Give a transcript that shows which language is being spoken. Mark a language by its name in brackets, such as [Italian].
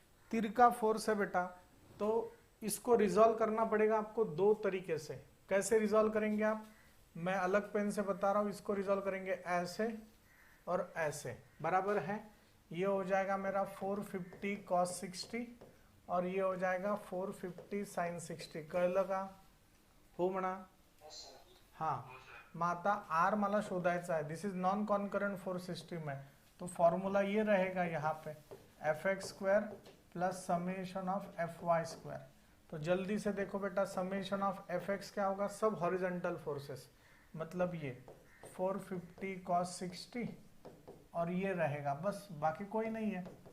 [Hindi] तिरका force है बेटा, तो इसको रिजॉल्व करना पड़ेगा आपको दो तरीके से। कैसे रिजॉल्व करेंगे आप? मैं अलग पेन से बता रहा हूं। इसको रिजॉल्व करेंगे ऐसे और ऐसे, बराबर है। ये हो जाएगा मेरा 450 cos 60 और ये हो जाएगा 450 sin 60। [Marathi] कळलं का हो म्हणा? हाँ, मग आता आर मला शोधायचा आहे। [English] this is non concurrent force system [Hindi] है, तो फॉर्मूला ये रहेगा यहाँ पे F x square plus summation of F Y square. तो जल्दी से देखो बेटा, समेशन ऑफ एफ एक्स क्या होगा, सब हॉरिजॉन्टल फोर्सेस, मतलब ये 450 cos 60 और ये रहेगा, बस, बाकी कोई नहीं है।